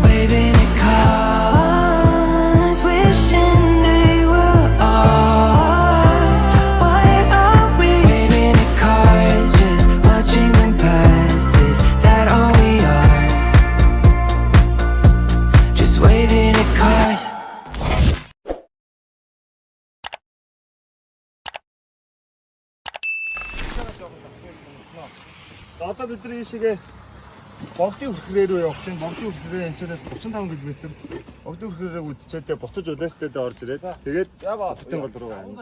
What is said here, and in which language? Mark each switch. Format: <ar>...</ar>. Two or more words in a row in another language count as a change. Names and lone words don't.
<en>Waving at cars, wishing they were ours. Why are we waving at cars, just watching them pass? Is that all we are? Just waving at cars.</en> <mn>Одоо бидний шигээ богдын хүрхрээ рүү явах чинь богдын хүрхрээ энэчнээс 35 км. Богдын хүрхрээг үзчихдээ буцаж Улаастэйдээ орж ирээд тэгээд богдын гол руу байна.</mn>